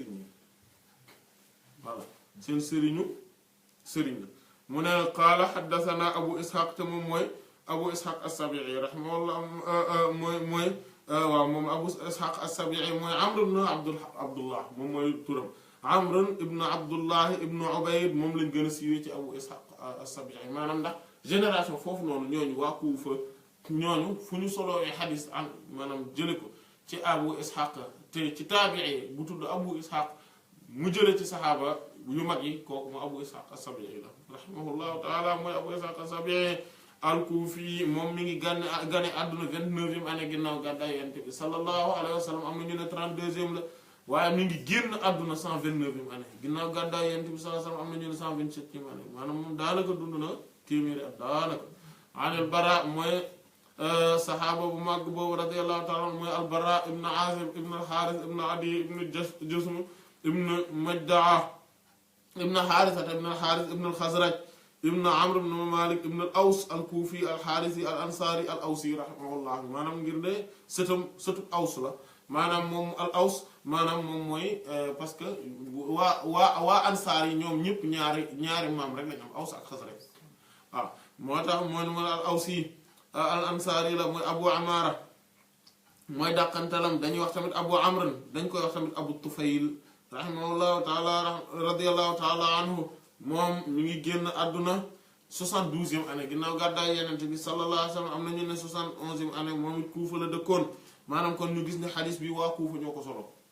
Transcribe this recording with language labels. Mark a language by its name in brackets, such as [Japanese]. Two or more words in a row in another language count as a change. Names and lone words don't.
[Wolof] voilà seen sëriñ la mu ne [Arabic] قال حدثنا أبو إسحاق [Wolof] te moom mooy abu ishaq as-Sabi'i rahimahullah mooy waaw moom abu ishaq as-Sabi'i mooy amr ibn abdullah moom mooy turam amr ibn abdullah ibn ubayd moom lañ gën a siiwee ci abu ishaq as-Sabi'i maanaam ndax génération foofu noonu ñooñu waa Kuufa ñooñu fu ñu solowee xadis an maanaam jële ko ci abu ishaq te ci taabii bu tudd abu ishaq mu jële ci saxaaba yu mag yi kooku mu abu ishaq as-Sabi'i la [Arabic] رحمه الله تعالى [Wolof] mooy abu ishaq as-Sabi'i al-Kufi moom mi ngi gane àdduna 29e année ginnaaw gàddaay Yonent bi [Arabic] صلى الله عليه وسلم [Wolof] am na ñu ne 32e la waaye mi ngi génn àdduna 129e année ginnaaw gàddaay Yonent bi [Arabic] صلى الله عليه وسلم [Wolof] am na ñu ne 127e année maanaam moom daanaka dund na téeméeri at daanaka [Arabic] عن البراء [Wolof] mooy saxaaba bu màgg boobu [Arabic] رضي الله تعالى [Wolof] mooy al-Bara ibn Azib ibn al-Harith ibn Adi ibn Jusm ibn Majdaa ibn Haarisa ibn al-Haaris ibn al-Xazraj ibn Amr ibn Malik ibn al-Aws al-Kufi al-Haarisi al-Ansari al-Awsi rahimahullah maanaam ngir ne sëtu Aws la maanaam moom al-Aws maanaam moom mooy [French] parce que [Wolof] waa Ansaar yi ñoom ñëpp ñaari maam rek lañ am Aws ak Xazraj waaw moo tax mooy al-Awsi al-Ansari la mooy Abu Amara mooy dàqantalam dañuy wax tamit Abu Amr dañ koy wax tamit Abu Tufayl [Arabic] رحمه الله تعالى رضي الله تعالى عنه [Wolof] moom mi ngi génn àdduna 72e année ginnaaw gàddaay Yonent bi [Arabic] صلى الله عليه وسلم [Wolof] am na ñu ne 71e année moom it Kuufa la dëkkoon maanaam kon ñu gis ne xadis bi waa Kuufa ñoo ko solo